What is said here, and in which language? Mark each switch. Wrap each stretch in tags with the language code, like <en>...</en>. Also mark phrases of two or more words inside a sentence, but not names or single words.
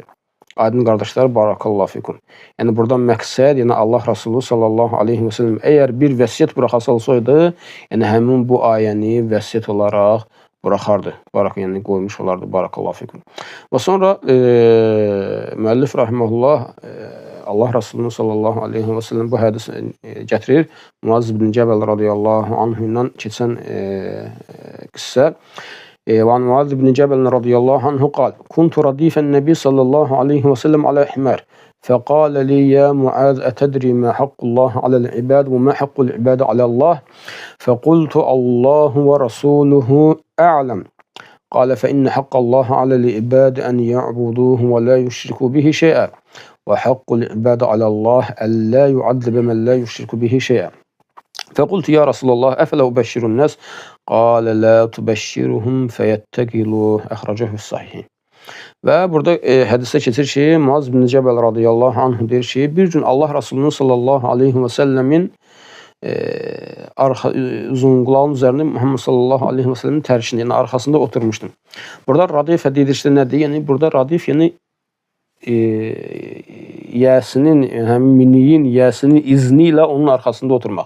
<az>Aydın qardaşlar,</az> <ar>بارك الله فيكم.</ar> <az>Yəni buradan məqsəd, yəni Allah Rasulü</az> <ar>صلى الله عليه وسلم</ar> <az>əgər bir vəsiyyət buraxası olsaydı, yəni həmin bu ayəni vəsiyyət olaraq buraxardı. Yəni qoymuş olardı.</az> <ar>بارك الله فيكم.</ar> <az>Və sonra müəllif rahimehullah Allah Rasulunun</az> <ar>صلى الله عليه وسلم</ar> <az>bu hədisi gətirir. Muaz ibn Cəbəl</az> <ar>رضي الله عنه</ar> <az>ilə keçən qissə.</az> <ar>وعن معاذ بن جبل رضي الله عنه قال: كنت رديف النبي صلى الله عليه وسلم على حمار فقال لي يا معاذ أتدري ما حق الله على العباد وما حق العباد على الله؟ فقلت الله ورسوله أعلم. قال: فإن حق الله على العباد أن يعبدوه ولا يشركوا به شيئا وحق العباد على الله ألا يعذب من لا يشرك به شيئا. فقلت يا رسول الله أفلا أبشر الناس؟ قال لا تبشرهم فيتكلوا. أخرجه الصحيح.</ar> <az>Və burada hədisdə keçir ki, Muaz ibn Cəbəl</az> <ar>رضي الله عنه</ar> <az>deyir ki, bir gün Allah Rasulunun</az> <ar>صلى الله عليه وسلم</ar> <az>uzunqulağın üzərində Muhammed</az> <ar>صلى الله عليه وسلم</ar> <az>tərişində, yəni arxasında oturmuşdum. Burada radif edilişdə nədir? Yəni burada radif, yəni yəsinin, həmin miniyin yəsinin izni ilə onun arxasında oturmaq.</az>